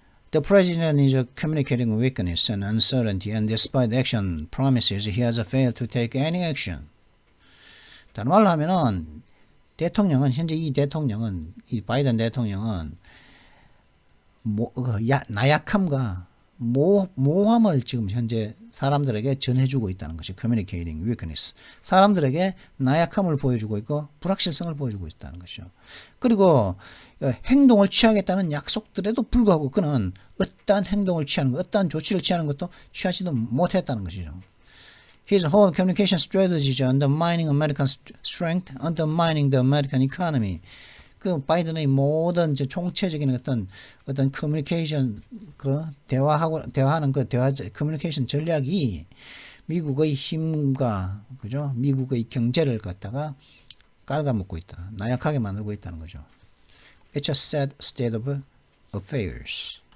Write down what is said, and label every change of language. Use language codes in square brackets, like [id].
[en] The president is communicating weakness and uncertainty, and despite action promises, he has failed to take any action. [ko] 다른 말로 하면은 현재 이 바이든 대통령은 나약함과 모함을 지금 현재 사람들에게 전해주고 있다는 것이 [en] communicating weakness. [ko] 사람들에게 나약함을 보여주고 있고 불확실성을 보여주고 있다는 것이죠. 그리고 행동을 취하겠다는 약속들에도 불구하고 그는 어떠한 행동을 취하는 것, 어떠한 조치를 취하는 것도 취하지도 못했다는 것이죠. [en] His whole communication strategy is undermining American strength, undermining the American economy. [ko] 그 바이든의 모든 총체적인 어떤 커뮤니케이션 대화하는 커뮤니케이션 전략이 미국의 힘과 그죠? 미국의 경제를 갖다가 깔아먹고 있다. 나약하게 만들고 있다는 거죠. [en] It's a sad state of affairs.